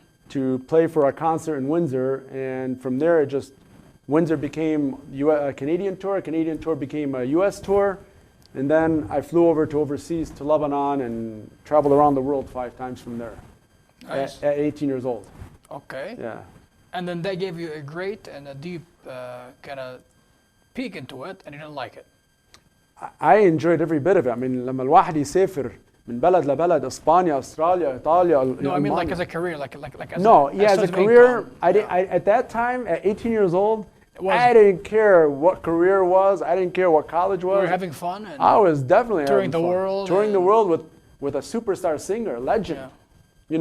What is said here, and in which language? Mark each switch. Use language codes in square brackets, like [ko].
[en] To play for a concert in Windsor, and from there Windsor became a Canadian tour became a US tour, and then I flew over to overseas to Lebanon and traveled around the world 5 times from there. Nice. At 18 years old. Okay. Yeah. And then they gave you a great and a deep kind of peek into it, and you didn't like it. I enjoyed every bit of it. I mean, [ar] لما الواحد يسافر من بلد لبلد، اسبانيا، استراليا، ايطاليا. [en] No, I mean like as a career, like as no, as a career. At that time, at 18 years old, I didn't care what career was. I didn't care what college was. We were having fun. And I was definitely touring the world. Touring the world with a superstar singer, legend. Yeah.